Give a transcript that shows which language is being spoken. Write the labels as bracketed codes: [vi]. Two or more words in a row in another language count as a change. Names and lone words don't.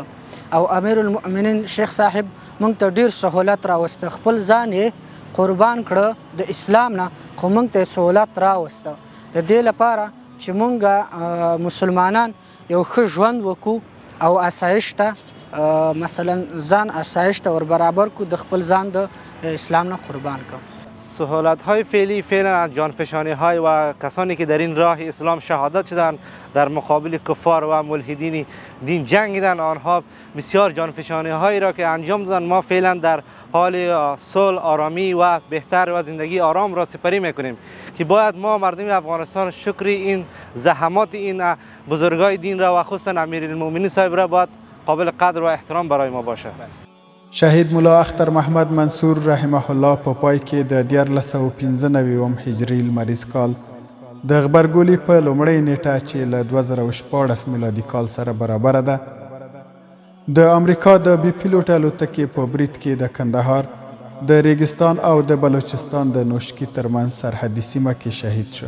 [ps] او امیرالمؤمنین شیخ صاحب موږ ته ډېر سهولت راوسته، خپل ځان یې قربان کړه د اسلام نه، خو موږ ته سهولت راوسته د دې لپاره چې مونږ مسلمانان یو ښه ژوند وکړو او آسایش ته مثلا ځان آسایش ته ور برابر کو، د خپل ځان د اسلام نه قربان کو. [fa] سهولت‌های فعلی فعلا از جانفشانی‌های و کسانی که در این راه اسلام شهادت شدند در مقابل کفار و ملحدین دین جنگیدند، آنها بسیار جانفشانی‌هایی را که انجام دادند ما فعلا در حال صلح، آرامی و بهتر و زندگی آرام را سپری میکنیم که باید ما مردم افغانستان شکر این زحمات این بزرگای دین را و خصوصا امیرالمؤمنین صاحب را باید قابل قدر و احترام برای ما باشه. [ps] شهید مولا اختر محمد منصور [ar] رحمه الله [ps] په پای کې د 1995 هجري لمریز کال د غبرګولي په لومړۍ نیټه چې له 2014 میلادي کال سره برابره ده د امریکا د بي پیلوټ الوتکې په برید کې د کندهار د ریګستان او د بلوچستان د نوشکی ترمنځ سرحدي سیمه کې شهید شو.